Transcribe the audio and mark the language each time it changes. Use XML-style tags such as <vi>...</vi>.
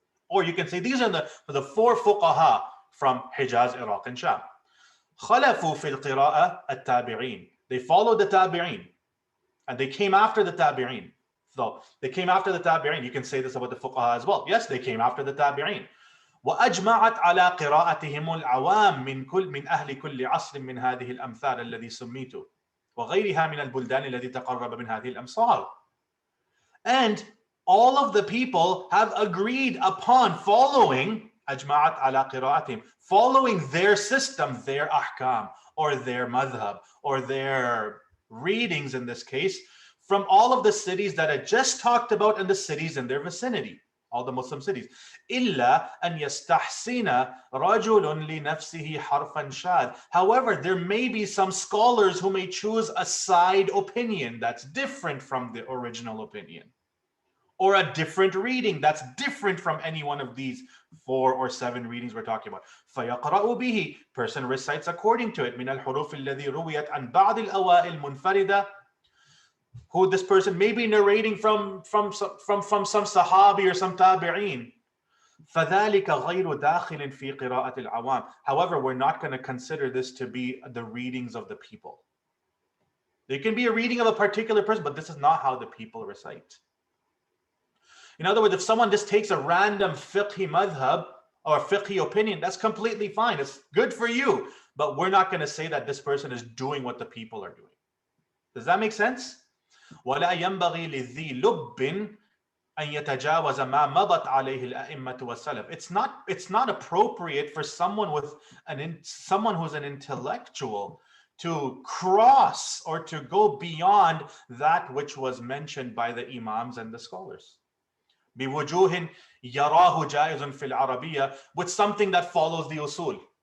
<en>Or you can say these are the 4 fuqaha from Hijaz, Iraq, and Sham.</en> <ar>خَلَفُوا فِي الْقِرَاءَةِ التَّابِعِينَ.</ar> <en>They followed the tabi'in, and they came after the tabi'in. So they came after the tabi'in. You can say this about the fuqaha as well. Yes, they came after the tabi'in.</en> <ar>وأجمعت على قراءتهم العوام من أهل كل عصر من هذه الأمثال الذي سميت وغيرها من البلدان التي تقرب من هذه الأمصار.</ar> <en>And all of the people have agreed upon following</en> <ar>أجمعت على قراءتهم,</ar> <en>following their system, their ahkam, or their madhab, or their readings in this case, from all of the cities that I just talked about and the cities in their vicinity, all the Muslim cities.</en> <ar>إلا أن يستحسن رجل لنفسه حرفا شاذ.</ar> <en>However, there may be some scholars who may choose a side opinion that's different from the original opinion, or a different reading that's different from any one of these 4 or 7 readings we're talking about.</en> <ar>فيقرأ به,</ar> <en>person recites according to it,</en> <ar>من الحروف الذي رويت عن بعض الأوائل منفردة,</ar> <en>who this person may be narrating from some sahabi or some tabi'in.</en> <ar>فذلك غير داخل في قراءة العوام.</ar> <en>However, we're not going to consider this to be the readings of the people. There can be a reading of a particular person, but this is not how the people recite. In other words, if someone just takes a random fiqhi madhab or fiqhi opinion, that's completely fine. It's good for you. But we're not going to say that this person is doing what the people are doing. Does that make sense?</en> <ar>ولا ينبغي لذي لب أن يتجاوز ما مضت عليه الأئمة والسلف.</ar> <en>It's not appropriate for someone who's an intellectual to cross or to go beyond that which was mentioned by the imams and the scholars.</en> <ar>بوجوه يراه جائز في العربية,</ar> <en>with something that follows the usul.</en>